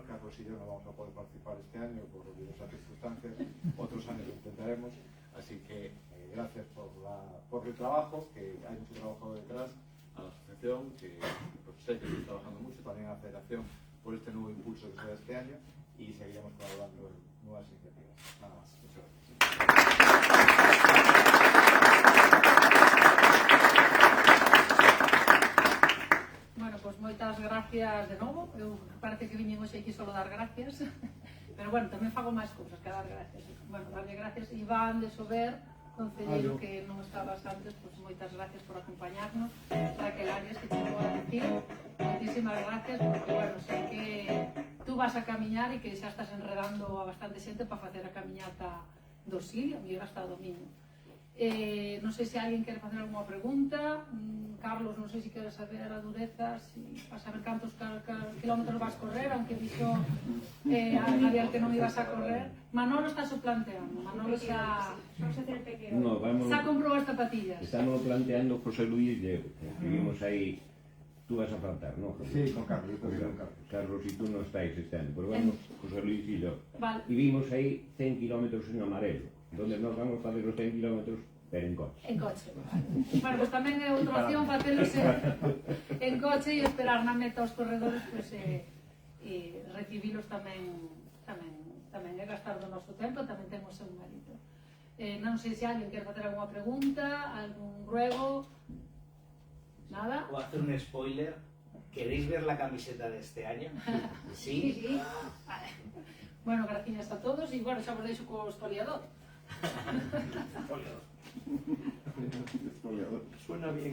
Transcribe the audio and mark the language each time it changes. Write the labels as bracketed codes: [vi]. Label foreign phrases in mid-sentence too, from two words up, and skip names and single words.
[es] Carlos y yo no vamos a poder participar este año por diversas circunstancias, otros años lo intentaremos, así que gracias por el trabajo, que hay mucho trabajo detrás, a la asociación, que pues, sé que estoy trabajando mucho, también a la federación por este nuevo impulso que se da este año, y seguiremos colaborando en nuevas iniciativas. Nada más, muchas gracias. [gl] Bueno, pues moitas gracias de novo. Eu parece que viñen hoxe aquí solo dar gracias, pero bueno, tamén fago máis cousas que dar gracias. Bueno, darlle gracias Iván de Sober, concelleiro que non estabas antes, pues moitas gracias por acompañarnos. Raquel Arias, que chegou a decir, moitísimas gracias, porque bueno, sei que tú vas a camiñar e que xa estás enredando a bastante xente para facer a camiñata do Sil, a mellor hasta o domingo. Non sei se alguén quere facer alguma pregunta. Carlos, non sei se queres saber a dureza, para saber cantos kilómetros vas correr, aunque dixo Javier que non ibas a correr. Manolo está so planteando, Manolo xa comprou as zapatillas. [es] Estamos planteando José Luis y yo, vivimos ahí. Tú vas a faltar, ¿no? Sí, con Carlos, con Carlos. Carlos y tú no estáis este año, pero vamos José Luis y yo. Vale. Vivimos ahí 100 kilómetros en Amarelo, donde nos vamos a hacer los 100 kilómetros, pero en coche. En coche. [gl] Bueno, pues tamén é outra opción facelos en coche e esperar na meta aos corredores, pues, e recibilos tamén é gastar do noso tempo, tamén ten o seu mérito. Non sei se alguén quer facer alguma pregunta, algún ruego. Nada. [es] Voy a hacer un spoiler. ¿Queréis ver la camiseta de este año? ¿Sí? Sí. Vale. Bueno, gracias a todos y bueno, [gl] xa vos deixo co espoliador. [es] Suena bien.